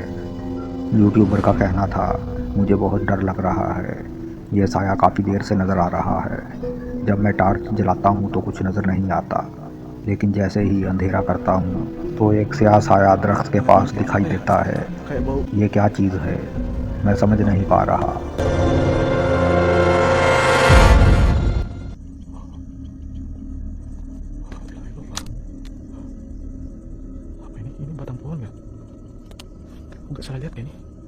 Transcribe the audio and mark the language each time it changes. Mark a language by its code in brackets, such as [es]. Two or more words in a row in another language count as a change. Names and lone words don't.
[hi] यूट्यूबर का कहना था, मुझे बहुत डर लग रहा है। यह साया काफ़ी देर से नज़र आ रहा है। जब मैं टार्च जलाता हूँ तो कुछ नज़र नहीं आता, लेकिन जैसे ही अंधेरा करता हूँ तो एक स्याह साया दरख्त के पास दिखाई देता है। ये क्या चीज़ है, मैं समझ नहीं पा रहा। [id] Apa ini batang pohon nggak? Nggak salah lihat kayaknya.